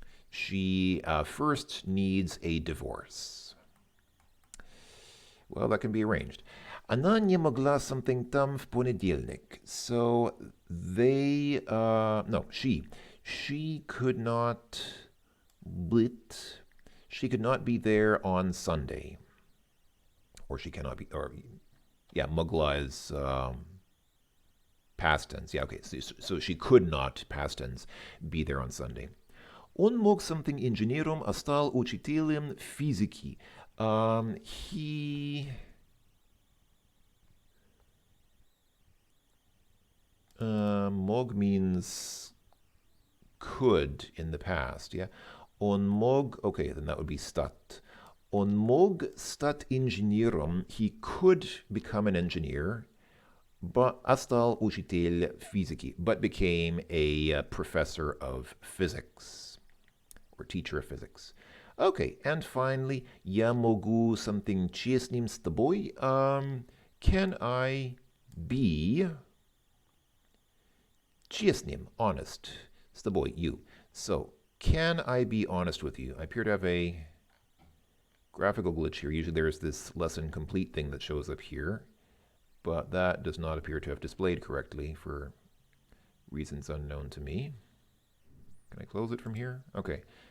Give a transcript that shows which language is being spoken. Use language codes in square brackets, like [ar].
[en] She first needs a divorce. Well, that can be arranged. [ru] Она не могла [en] something [ru] там в понедельник. [en] So they, no, she could not [ru] быть, [en] she could not be there on Sunday. Or she cannot be, or, yeah, могла is past tense. Yeah, okay, so she could not, past tense, be there on Sunday. [ru] Он мог [en] something [ru] инженером, а стал учителем физики. [en] He mog means could in the past, yeah. On mog, okay, then that would be stat. On mog stat [ru] инженером, [en] he could become an engineer, but [ru] стал учитель физики, [en] but became a professor of physics, or teacher of physics. Okay, and finally, [ru] я могу [en] something [ru] честным с тобой. [en] Can I be [ru] честным, [en] honest, [ru] с тобой, [en] you. So, can I be honest with you? I appear to have a graphical glitch here. Usually there's this lesson complete thing that shows up here, but that does not appear to have displayed correctly for reasons unknown to me. Can I close it from here? Okay.